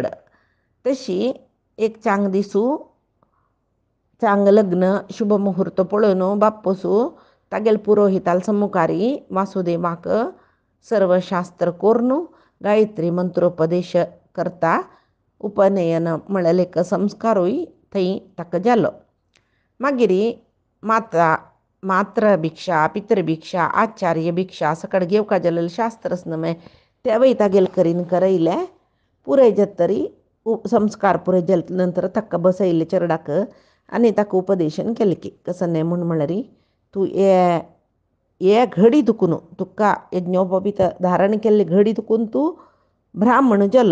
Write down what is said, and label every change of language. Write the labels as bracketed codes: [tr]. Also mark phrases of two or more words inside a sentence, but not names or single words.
[kok] तशी एक चांग दिसू चांग लग्न शुभ मुहूर्त पळोवन बाप्पसू तागेल पुरोहिताल सम्मुखारी वासुदेवाक सर्व शास्त्र कोर्नु गायत्री मंत्रोपदेश करता उपनयन म्हळलेक संस्कारूय थंय ताका जालो. मागिरी मात्र भिक्षा पितृभिक्षा आचार्य भिक्षा सकड घेवका जालेलं शास्त्रच नमे तेवय तागेल करीन करयले. पुरय तरी संस्कार पुरय जाले नंतर ताका बसयले चरडाक आनी ताका उपदेशन केलें की कसं नाही म्हळरी तू ये घडी दुखून तुका यज्ञोपवीत धारण केल्ले घडी दुखून तू ब्राह्मण जालो.